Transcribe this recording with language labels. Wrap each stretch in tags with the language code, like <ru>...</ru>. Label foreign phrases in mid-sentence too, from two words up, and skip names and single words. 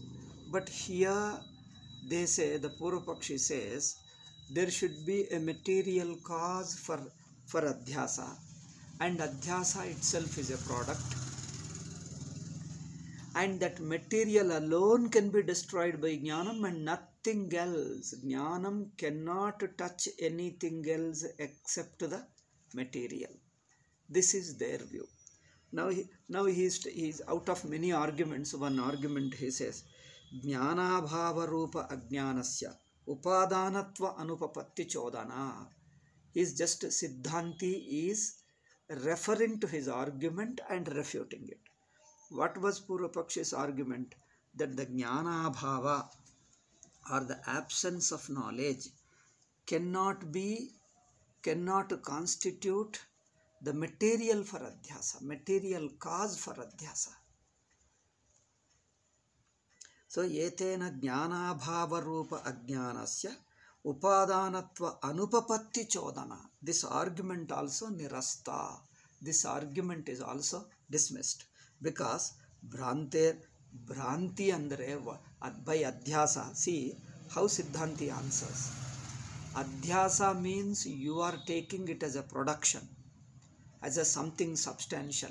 <en>But here they say, the Purvapakshi says, there should be a material cause for adhyasa, and adhyasa itself is a product, and that material alone can be destroyed by jnanam and nothing else. Jnanam cannot touch anything else except the material. This is their view. Now he is out of many arguments. One argument he says,</en> <sa>jnana bhava rupa ajnanasya upadanatva anupapatti chodana.</sa> <en>He is just, Siddhanti is referring to his argument and refuting it. What was Purvapakshi's argument? That the</en> <sa>jnana bhava,</sa> <en>or the absence of knowledge, cannot constitute the material for adhyasa, material cause for adhyasa. So,</en> <sa>etena jnana bhava rupa ajnanasya upadanatva anupapatti chodana.</sa> <en>This argument also nirasta. This argument is also dismissed, because</en> <kn>bhranti andre</kn> <en>by adhyasa. See how Siddhanti answers. Adhyasa means you are taking it as a production, as a something substantial.</en>